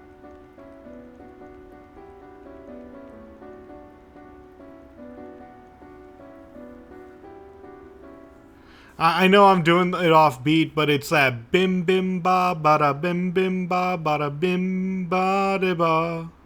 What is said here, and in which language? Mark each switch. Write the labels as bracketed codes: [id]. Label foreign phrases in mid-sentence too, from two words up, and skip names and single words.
[en] I know I'm doing it off beat, but it's that bim bim ba bada bim bim ba bada bim ba de ba.